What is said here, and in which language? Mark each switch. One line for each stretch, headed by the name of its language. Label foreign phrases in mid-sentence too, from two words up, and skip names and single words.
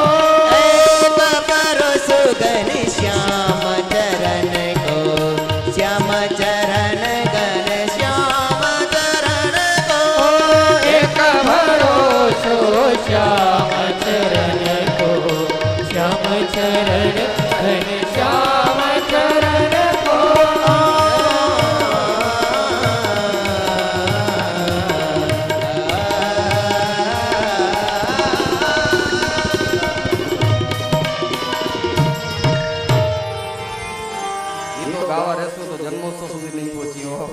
Hindi: एक भरोसो घनश्याम चरण को, श्याम चरण घनश्याम चरण को. एक भरोसो श्याम चरण को, श्याम चरण घनश्याम चरण को.
Gujarati: ગીતો ગાવા રહેશું તો જન્મોત્સવ સુધી નહીં પહોંચ્યો.